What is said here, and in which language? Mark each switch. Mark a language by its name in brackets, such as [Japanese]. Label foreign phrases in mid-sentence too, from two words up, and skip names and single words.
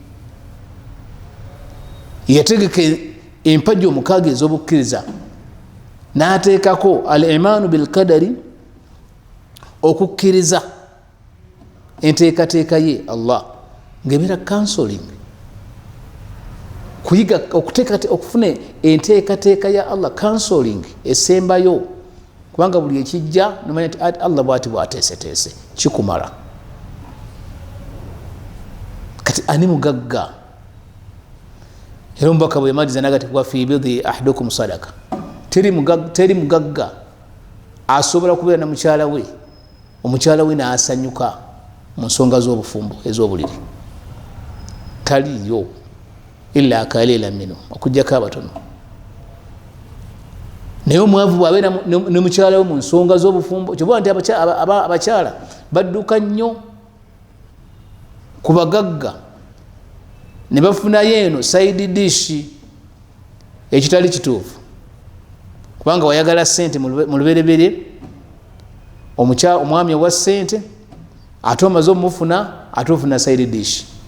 [Ganda] yategeka empagi omukaaga ez'obukkiriza n'ateekako [Arabic] al imaanu bilkadari, [Ganda] okukkiriza enteekateeka ye allah, ng'ebeera counseling, kuyiga okufuna enteekateeka ya allah, counseling esembayo. kubanga buli ekijja nomanya nti allah bwati bwateeseteese kikumala. kati ani mugagga? era omubaka bwe yamaliza nagati kuba [Arabic] fi bidi ahadukum sadaka, [Ganda] teri mugagga asobola kubeera na mukyala we, omukyala we n'asanyuka mu nsonga z'obufumbo ez'obuliri, taliyo [Arabic] illa kalila minu, [Ganda] okujjako abatono. naye omwavu bw'abeera ne mukyala we mu nsonga z'obufumbo, kyobola nti abakyala badduka nnyo ku bagagga ne bafunayo eno [English] side dish [Ganda] ekitali kituufu kubanga wayagala ssente mu lubereberye omwami owa ssente ate omaze omufuna ate ofuna [English] side dish